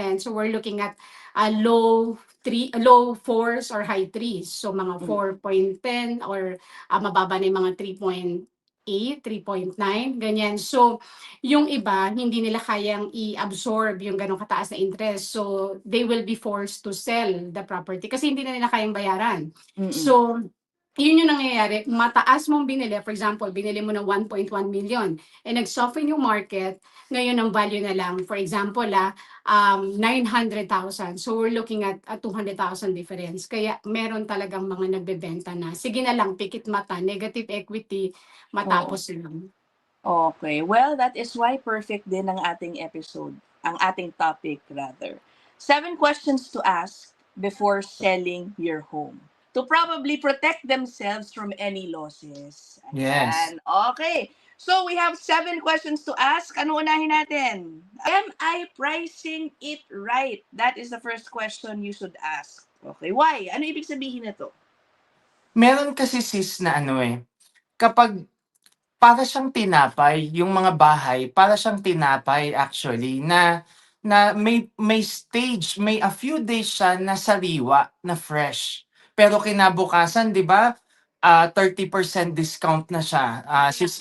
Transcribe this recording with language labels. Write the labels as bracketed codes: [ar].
[en] So we're looking at low 4s or high 3s. [tl] So mga 4.10 or mababa na yung mga 3.8, 3.9, ganyan. So yung iba, hindi nila kayang i-absorb yung ganong kataas na interest. [en] So they will be forced to sell the property [tl] kasi hindi na nila kayang bayaran. So yun yung nangyayari, mataas mong binili, for example, binili mo ng 1.1 million, nag-soften yung market, ngayon ang value na lang, for example, 900,000. [en] So we're looking at a 200,000 difference. [tl] Kaya meron talagang mga nagbebenta na, sige na lang, pikit mata, negative equity, matapos lang. [en] Okay. Well, that is why perfect [tl] din ang ating [en] episode, ang ating topic rather. 7 questions to ask before selling your home to probably protect themselves from any losses. Yes. [tl] Ayan. Okay. [en] So, we have 7 questions to ask. [tl] Ano unahin natin? [en] Am I pricing it right? That is the first question you should ask. [tl] Okay, why? Ano ibig sabihin nito? Meron kasi sis na kapag para siyang tinapay, yung mga bahay, para siyang tinapay actually na may stage, may a few days siya na sariwa, na fresh. Pero kinabukasan, 'di ba? 30% discount na siya. Sis